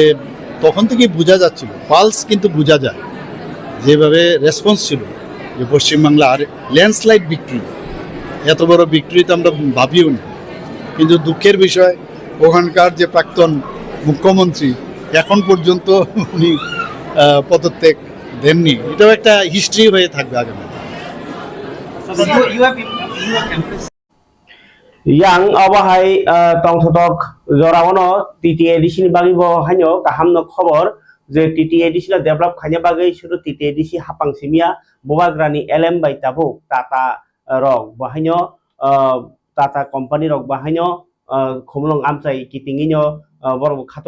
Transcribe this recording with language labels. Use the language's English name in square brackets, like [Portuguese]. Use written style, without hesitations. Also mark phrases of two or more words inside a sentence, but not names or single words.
[Bangla] তখন থেকে বোঝা যাচ্ছিল পালস কিন্তু বোঝা যায় যেভাবে রেসপন্স ছিল যে পশ্চিমবাংলা আর ল্যান্ডস্লাইড ভিক্টরি এত বড় ভিক্টরি তো আমরা ভাবিও না কিন্তু দুঃখের বিষয় ওখানকার যে প্রাক্তন মুখ্যমন্ত্রী এখন পর্যন্ত উনি পদত্যাগ দেননি এটাও একটা হিস্ট্রি হয়ে থাকবে আগামী [Kok Borok] yang abahay tongsotok jorawono TTADC ni bagi bo hanyo kahamno khobor je TTADC la develop khanya bagai shudu TTADC hapang simia bobagrani LM bai tabuk Tata rok bahanyo Tata company rok bahanyo khumlong amchai kitinginyo borok khatung